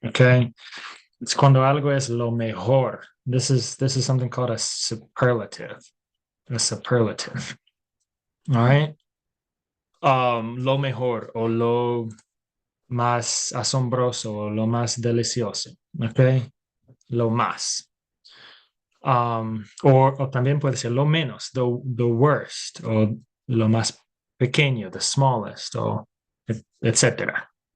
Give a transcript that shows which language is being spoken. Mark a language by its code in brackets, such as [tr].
[es] Okay, [en] it's [es] cuando algo es lo mejor. [en] This is something called a superlative. A superlative. All right. [es] Lo mejor o lo más asombroso o lo más delicioso. Okay, lo más. O también puede ser lo menos, [en] the worst, [es] o lo más pequeño, [en] the smallest, [es] o etc.